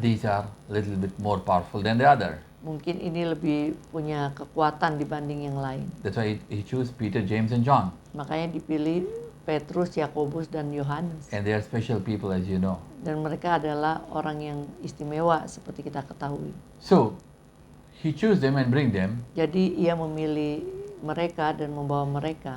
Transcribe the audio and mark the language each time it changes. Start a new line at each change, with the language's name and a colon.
English: these are a little bit more powerful than the other.
Indonesian: mungkin ini lebih punya kekuatan dibanding yang lain.
English: That's why he chose Peter, James, and John.
Indonesian: Makanya dipilih Petrus, Yakobus, dan Yohanes.
English: And they are special people, as you know.
Indonesian: Dan mereka adalah orang yang istimewa seperti kita ketahui.
English: So, he chose them and bring them,
Indonesian: Jadi ia memilih mereka dan membawa mereka.